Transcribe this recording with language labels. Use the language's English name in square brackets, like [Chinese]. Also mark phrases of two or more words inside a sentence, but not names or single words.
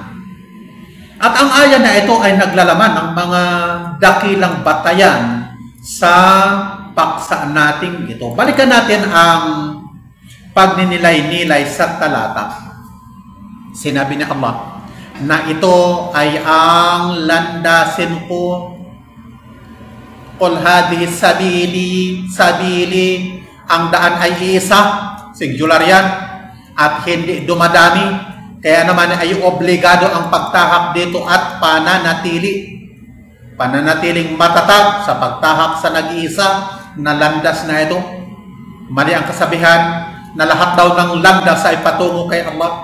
[Filipino] At ang aya na ito ay naglalaman ng mga dakilang batayan sa paksa natin ito. Balikan natin ang pagninilay-nilay sa talata. Sinabi ni Allah na ito ay ang landasin ko. [Arabic] قل هذه سبيلي, [Filipino] ang daan ay isa, singular yan, at hindi dumadami. Kaya naman ay obligado ang pagtahak dito at pananatiling matatag sa pagtahak sa nag-iisa na landas na ito. Mali ang kasabihan na lahat daw ng landas ay patungo kay Allah.